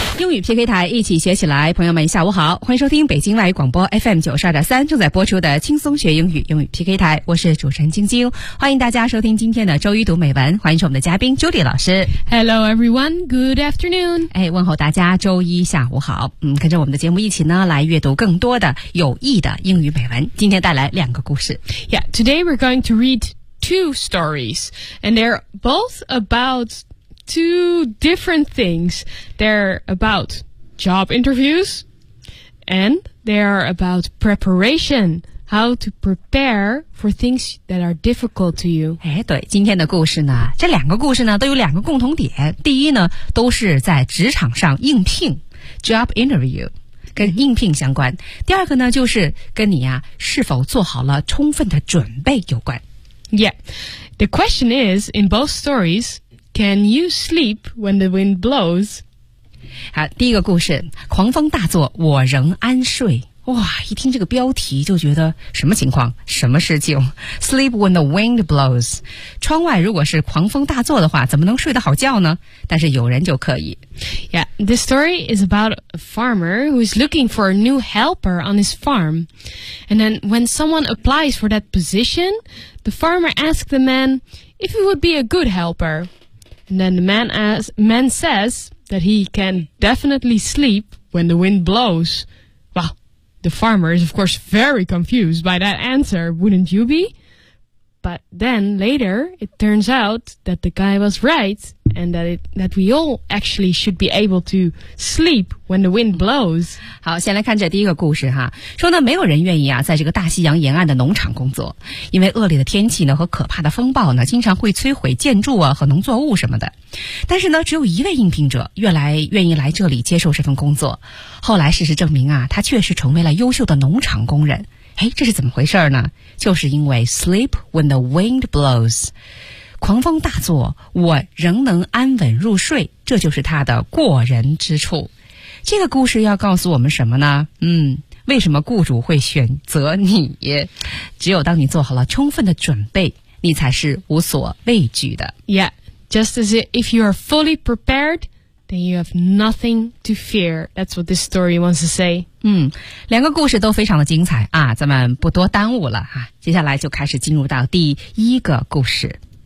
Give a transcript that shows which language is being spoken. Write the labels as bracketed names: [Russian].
[Chinese] 英语 PK 台，一起学起来。朋友们，下午好，欢迎收听北京外语广播 FM 92.3正在播出的轻松学英语英语 PK 台，我是主持人晶晶，欢迎大家收听今天的周一读美文，欢迎是我们的嘉宾 Judy 老师。 [English] Hello everyone, good afternoon！ [Chinese] 哎，问候大家周一下午好。嗯，跟着我们的节目一起呢，来阅读更多的有益的英语美文。今天带来两个故事。 [English] Yeah, today we're going to read two stories, and they're both about. Two different things. They're about job interviews and they are about preparation. How to prepare for things that are difficult to you. [Chinese] 哎，对，今天的故事呢，这两个故事呢都有两个共同点。第一呢，都是在职场上应聘 job interview， 跟应聘相关。第二个呢，就是跟你啊是否做好了充分的准备有关。 [English] Yeah, the question is in both stories. Can you sleep when the wind blows? [Chinese] 好，第一个故事，狂风大作，我仍安睡。哇，一听这个标题就觉得什么情况，什么事情 ？ [English] Sleep when the wind blows. [Chinese] 窗外如果是狂风大作的话，怎么能睡得好觉呢？但是有人就可以。 [English] Yeah, this story is about a farmer who is looking for a new helper on his farm. And then when someone applies for that position, the farmer asks the man if he would be a good helper. And then the man says that he can definitely sleep when the wind blows. Well, the farmer is of course very confused by that answer, wouldn't you be? But then later, it turns out that the guy was right, and that we all actually should be able to sleep when the wind blows. [Chinese] 好，先来看这第一个故事哈。说呢，没有人愿意啊，在这个大西洋沿岸的农场工作，因为恶劣的天气呢和可怕的风暴呢，经常会摧毁建筑啊和农作物什么的。但是呢，只有一位应聘者愿意来这里接受这份工作。后来事实证明啊，他确实成为了优秀的农场工人。哎，这是怎么回事呢？就是因为 [English] sleep when the wind blows， [Chinese] 狂风大作，我仍能安稳入睡，这就是他的过人之处。这个故事要告诉我们什么呢？为什么雇主会选择你？只有当你做好了充分的准备，你才是无所畏惧的。 [English] Yeah, just as if you are fully prepared. Then you have nothing to fear. That's what this story wants to say. [Chinese] 两个故事都非常的精彩啊，咱们不多耽误了啊，接下来就开始进入到第一个故事。